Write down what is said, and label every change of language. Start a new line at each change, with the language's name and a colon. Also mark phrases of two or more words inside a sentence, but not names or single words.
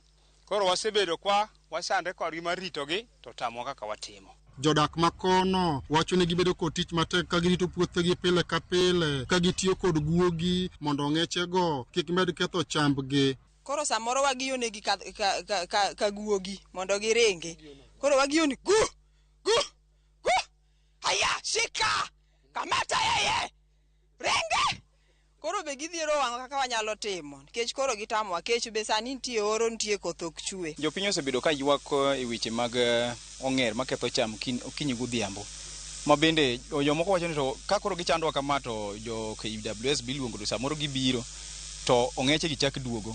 Luo (Kenya and Tanzania): Koro wasebedo kwa wasande kodgi maritogi to tamo kaka watimo. Jodak makono wacho ni gibedo kod tich matek ka girito puothegi pile ka pile ka gitiyo kod guogi mondo ong'echego kik med ketho chambgi. Koro samoro wagiyonegi ka guogi mondo giringi. Koro wagiyoni gu
Swahili: haya shika kamata yeye
Luo (Kenya and Tanzania): renge. Koro be gidhiero wang'o kaka wanyalo timo nikech koro gitamowa kech be sani nitie oro nitie koth ok chwe. Jopiny osebedo ka ywak e weche mag ong'er maketho cham okinyi godhiambo. Ma bende jomoko wacho ni to ka koro gichandwa kama to jo KWS biluongo to samoro gibiro to ong'eche gichak duogo.